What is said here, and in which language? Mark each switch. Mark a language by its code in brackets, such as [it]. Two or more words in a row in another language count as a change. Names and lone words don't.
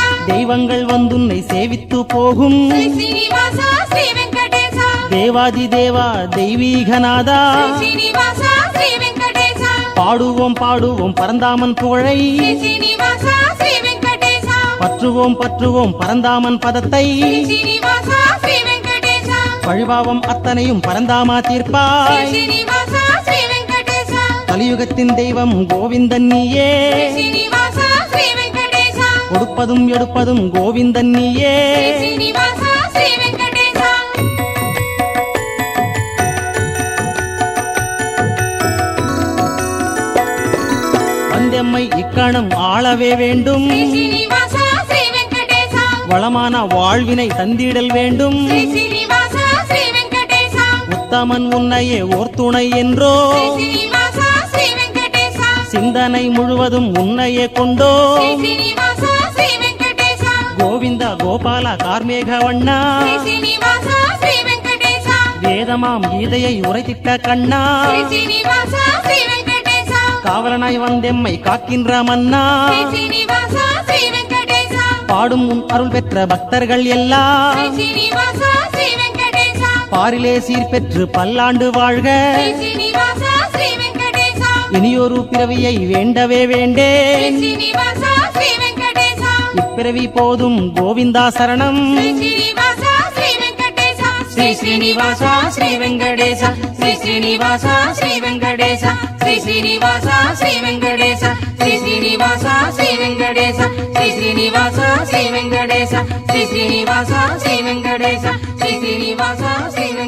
[ta] தெய்வங்கள் வந்துன்னை சேவித்து போகும் ஸ்ரீ ஸ்ரீனிவாசா ஸ்ரீ வெங்கடேசா தேவாதி தேவா தெய்வீகநாதா ஸ்ரீ ஸ்ரீனிவாசா ஸ்ரீ வெங்கடேசா பாடுவோம் பாடுவோம் பரந்தாமன் புகழை ஸ்ரீ ஸ்ரீனிவாசா ஸ்ரீ வெங்கடேசா பற்று பற்றுவோம் பற்றுவோம் பரந்தாமன் பதத்தை [te] శ్రీ శ్రీనివాస శ్రీ వెంకటేశ [ta] பழிபாவம் அத்தனையும் பரந்தாமா [te] శ్రీ [ta] தீர்ப்பாய் [te] శ్రీనివాస శ్రీ వెంకటేశ [ta] கலியுகத்தின் தெய்வம் கோவிந்தன் நீயே [te] శ్రీ శ్రీనివాస శ్రీ వెంకటేశ [ta] கொடுப்பதும் எடுப்பதும் கோவிந்தன் நீயே [te] శ్రీ శ్రీనివాస శ్రీ వెంకటేశ [ta] வந்தெம்மை இக்கணம் ஆளவே வேண்டும் [te] శ్రీ శ్రీనివాస శ్రీ వెంకటేశ [ta] வளமான வாழ்வினை தந்திடல் வேண்டும் [te] శ్రీ శ్రీనివాస శ్రీ వెంకటేశ [ta] உத்தமன் உன்னையே ஓர் துணை என்றோ [te] శ్రీ శ్రీనివాస శ్రీ వెంకటేశ [ta] சிந்தனை முழுவதும் உன்னையே கொண்டோ [te] శ్రీ శ్రీనివాస శ్రీ వెంకటేశ [ta] கோவிந்த கோபால கார்மேக வண்ணா [te] శ్రీ శ్రీనివాస శ్రీ వెంకటేశ [ta] வேதமாம் கீதையை உரைத்திட்ட கண்ணா [te] శ్రీ శ్రీనివాస శ్రీ వెంకటేశ [ta] காவலனாய் வந்தெம்மை காக்கின்ற மன்னா [te] శ్రీ శ్రీనివాస శ్రీ వెంకటేశ [ta] பாடும் உன் அருள் பெற்ற பக்தர்கள் எல்லாம் [te] శ్రీ శ్రీనివాస శ్రీ వెంకటేశ [ta] பாரிலே சீர் பெற்று பல்லாண்டு வாழ்க [te] శ్రీ శ్రీనివాస శ్రీ వెంకటేశ [ta] இனியொரு பிறவியை வேண்டவே வேண்டே [te] శ్రీ శ్రీనివాస శ్రీ వెంకటేశ [ta] இப்பிறவி போதும் கோவிந்தா சரணம் [te] శ్రీ శ్రీనివాస శ్రీ వెంకటేశ శ్రీ శ్రీనివాస శ్రీ వెంకటేశ శ్రీ శ్రీనివాస శ్రీ వెంకటేశ శ్రీ శ్రీనివాస శ్రీ వెంకటేశ శ్రీ శ్రీనివాస శ్రీ వెంకటేశ శ్రీ శ్రీనివాస శ్రీ వెంకటేశ శ్రీ శ్రీనివాస శ్రీ వెంకటేశ శ్రీ శ్రీనివాస